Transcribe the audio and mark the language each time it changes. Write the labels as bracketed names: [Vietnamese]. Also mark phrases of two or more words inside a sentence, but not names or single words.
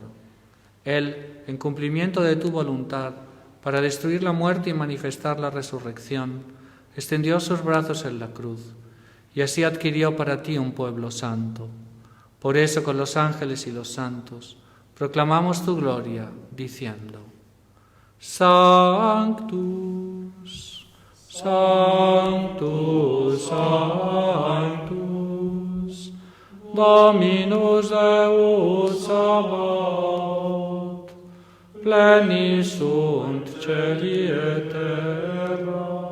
[Spanish] Él, en cumplimiento de tu voluntad, para destruir la muerte y manifestar la resurrección, extendió sus brazos en la cruz, y así adquirió para ti un pueblo santo. Por eso, con los ángeles y los santos, proclamamos tu gloria, diciendo: [Latin] Sanctus, Sanctus, Sanctus, Dominus Deus Sabaoth, plenis sunt celi et terra,